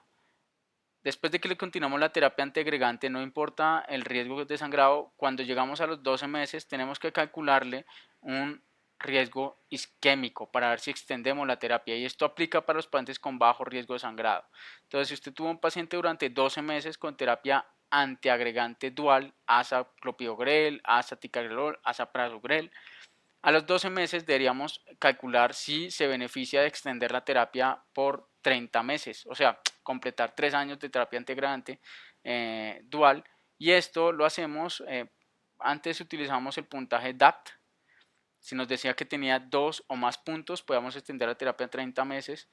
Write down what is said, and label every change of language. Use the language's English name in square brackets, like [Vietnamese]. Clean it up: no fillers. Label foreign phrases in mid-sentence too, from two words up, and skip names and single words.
[Spanish] Después de que le continuamos la terapia antiagregante, no importa el riesgo de sangrado, cuando llegamos a los 12 meses tenemos que calcularle un riesgo isquémico para ver si extendemos la terapia y esto aplica para los pacientes con bajo riesgo de sangrado. Entonces, si usted tuvo un paciente durante 12 meses con terapia antiagregante dual, asa clopidogrel, asa ticagrelor, asa prasugrel, a los 12 meses deberíamos calcular si se beneficia de extender la terapia por 30 meses, o sea, completar 3 años de terapia integrante dual. Y esto lo hacemos, antes utilizamos el puntaje DAPT. Si nos decía que tenía 2 o más puntos, podíamos extender la terapia a 30 meses.